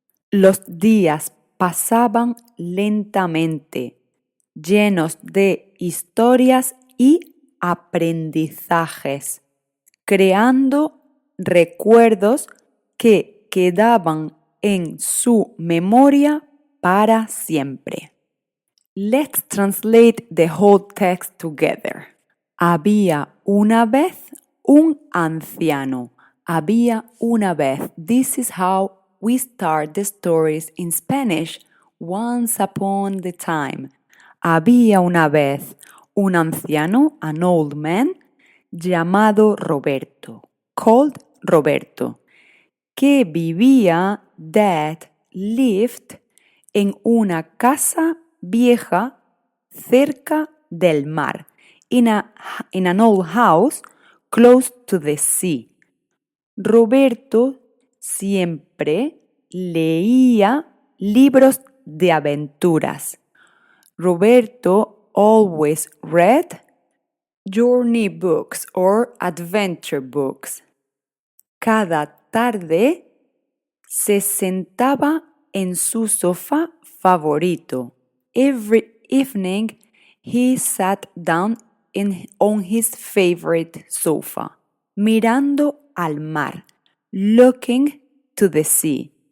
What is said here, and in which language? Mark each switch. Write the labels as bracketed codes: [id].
[es] Los días pasaban lentamente, llenos de historias y aprendizajes, creando recuerdos que quedaban en su memoria para siempre. [en] Let's translate the whole text together. [es] Había una vez un anciano. Había una vez. [en] This is how we start the stories in Spanish. Once upon the time. [es] Había una vez un anciano, [en] an old man, [es] llamado Roberto, [en] called Roberto, [es] que vivía, [en] that lived, [es] en una casa vieja cerca del mar, [en] in an old house close to the sea. [es] Roberto siempre leía libros de aventuras. [en] Roberto always read journey books or adventure books. [es] Cada tarde se sentaba en su sofá favorito. [en] Every evening he sat down on his favorite sofa, [es] mirando al mar, [en] looking to the sea.